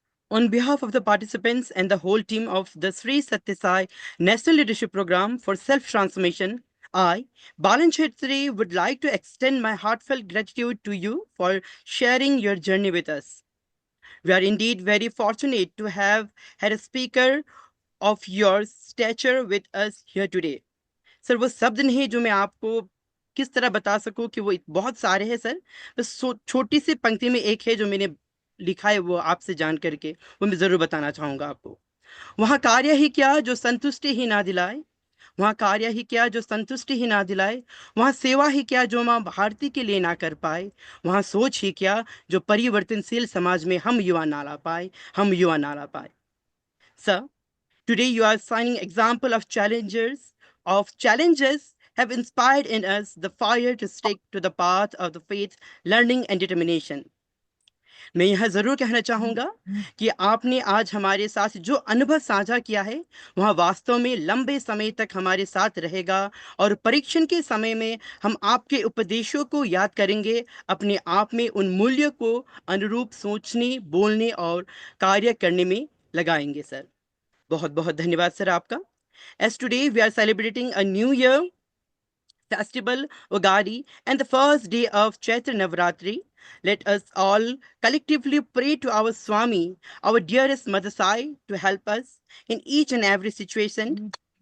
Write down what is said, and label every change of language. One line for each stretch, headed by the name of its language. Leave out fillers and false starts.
English: on behalf of the participants and the whole team of the Sri Sathya Sai National Leadership Program for Self-Transformation, I, Balan Chetri, would like to extend my heartfelt gratitude to you for sharing your journey with us. We are indeed very fortunate to have had a speaker of your stature with us here today.
Hindi: Sir वो शब्द नहीं जो मैं आपको किस तरह बता सकूं कि वो बहुत सारे हैं सर, बस छोटी सी पंक्ति में एक है जो मैंने लिखा है, वो आपसे जान करके वो मैं जरूर बताना चाहूंगा आपको। वहाँ कार्य ही क्या जो संतुष्टि ही ना दिलाए, वहाँ कार्य ही क्या जो संतुष्टि ही ना दिलाए, वहाँ सेवा ही क्या जो माँ भारती के लिए ना कर पाए, वहाँ सोच ही क्या जो परिवर्तनशील समाज में हम युवा ना ला पाए, हम युवा ना ला पाए।
English: Sir, today you are signing example of challenges have inspired in us the fire to stick to the path of the faith, learning and determination.
Hindi: मैं यह जरूर कहना चाहूंगा कि आपने आज हमारे साथ जो अनुभव साझा किया है वह वास्तव में लंबे समय तक हमारे साथ रहेगा और परीक्षण के समय में हम आपके उपदेशों को याद करेंगे, अपने आप में उन मूल्यों को अनुरूप सोचने, बोलने और कार्य करने में लगाएंगे। सर बहुत बहुत धन्यवाद सर आपका।
English: As today we are celebrating a new year festival, Ugadi, and the first day of Chaitra Navratri, let us all collectively pray to our Swami, our dearest Mother Sai, to help us in each and every situation.